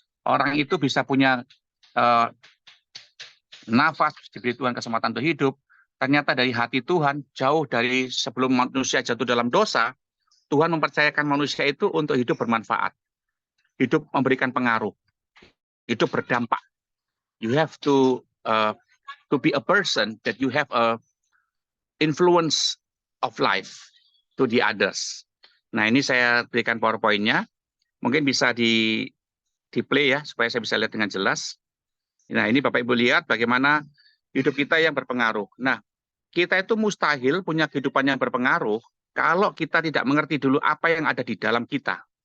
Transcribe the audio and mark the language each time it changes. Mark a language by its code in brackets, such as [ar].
[id] Orang itu bisa punya nafas, diberi Tuhan kesempatan untuk hidup, ternyata dari hati Tuhan, jauh dari sebelum manusia jatuh dalam dosa, Tuhan mempercayakan manusia itu untuk hidup bermanfaat, hidup memberikan pengaruh, hidup berdampak. [en] You have to be a person that you have a influence of life to the others. [id] Nah, ini saya berikan PowerPoint-nya. Mungkin bisa di play ya, supaya saya bisa lihat dengan jelas. Nah, ini Bapak Ibu lihat bagaimana hidup kita yang berpengaruh. Nah, kita itu mustahil punya kehidupan yang berpengaruh kalau kita tidak mengerti dulu apa yang ada di dalam kita.